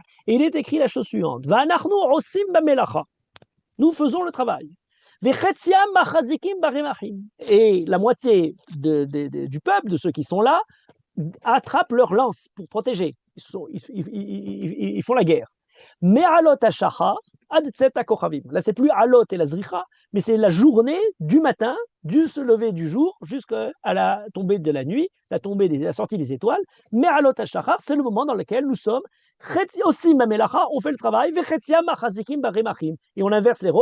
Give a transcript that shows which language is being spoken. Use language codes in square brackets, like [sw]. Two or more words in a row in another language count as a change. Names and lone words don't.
[fr] Et il est écrit la chose suivante. Nous faisons le travail. Et la moitié du peuple, de ceux qui sont là, attrapent leurs lances pour protéger. Ils font la guerre. [he] Mais עלות השחר עד צאת הכוכבים. [fr] Là, c'est plus alot et la zricha, mais c'est la journée du matin, du se lever du jour jusqu'à la tombée de la nuit, la sortie des étoiles. Mais [he] עלות השחר, [fr] c'est le moment dans lequel nous sommes. Aussi mamelacha, on fait le travail. Et on inverse les rôles.